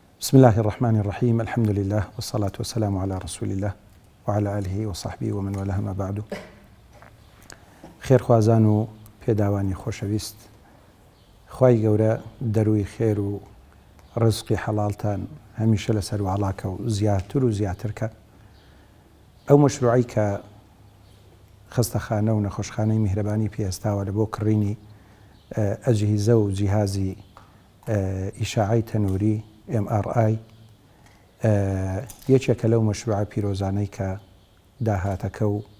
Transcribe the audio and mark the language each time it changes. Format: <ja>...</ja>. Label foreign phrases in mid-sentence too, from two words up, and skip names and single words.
<ar>بسم الله الرحمن الرحيم. الحمد لله والصلاة والسلام على رسول الله وعلى آله وصحبه ومن والاه ما بعد.</ar> <ckb>خير خوازان و پێداوانی خۆشەویست، خوای گەورە دەروی خێر و ڕزقی حەڵاڵتان هەمیشە لەسەر وڵاکە و زیاتر و زیاترکە. ئەو مەشروعی کە خستەخانە و نەخۆشخانەی میهرەبانی پێستاوە لە بۆ کڕینی ئەجهیزە و جیهازی ئیشاعی تەنووری MRI یەکێکە لەو مەشروعە پیرۆزانەی کە داهاتەکە و</ckb>